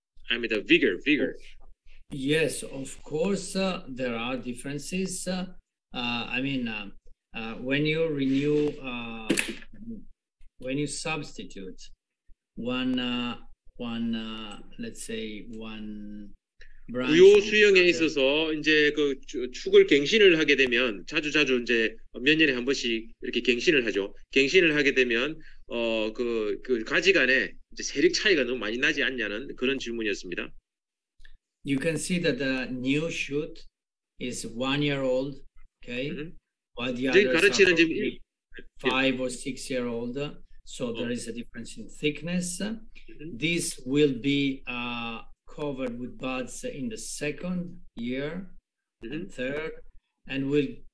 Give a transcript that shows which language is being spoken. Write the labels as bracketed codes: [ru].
[en] I mean the vigor. Yes, of course there are differences. I mean when you renew, when you substitute one let's say one [ko] 구요 수영에 있어서 이제 그 축을 갱신을 하게 되면 자주 이제 몇 년에 한 번씩 이렇게 갱신을 하죠. 갱신을 하게 되면 그 가지 간에 이제 세력 차이가 너무 많이 나지 않냐는 그런 질문이었습니다. [en] You can see that the new shoot is 1 year old, okay? While the others are 5 or 6 year old. So there is a difference in thickness. This will be covered with buds in the second year and third, and will